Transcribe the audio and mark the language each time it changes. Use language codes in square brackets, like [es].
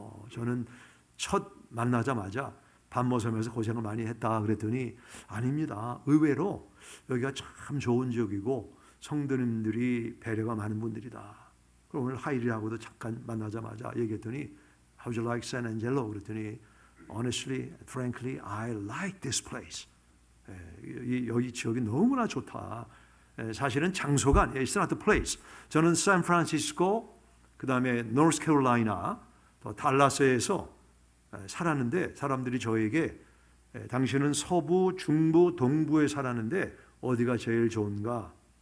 [ko] 저는 첫 만나자마자 밥 먹으면서 고생을 많이 했다 그랬더니 아닙니다. 의외로 여기가 참 좋은 지역이고 성도님들이 배려가 많은 분들이다. 그럼 오늘 하일이하고도 잠깐 만나자마자 얘기했더니 [en] How would you like San Angelo? [ko] 그랬더니 [en] Honestly, frankly, I like this place. [ko] 여기 지역이 너무나 좋다. 사실은 장소가 아니에요. [en] It's not the place. [ko] 저는 샌프란시스코, 그 다음에 노스캐롤라이나, 또 달라스에서 살았는데 사람들이 저에게 당신은 서부, 중부, 동부에 살았는데 어디가 제일 좋은가?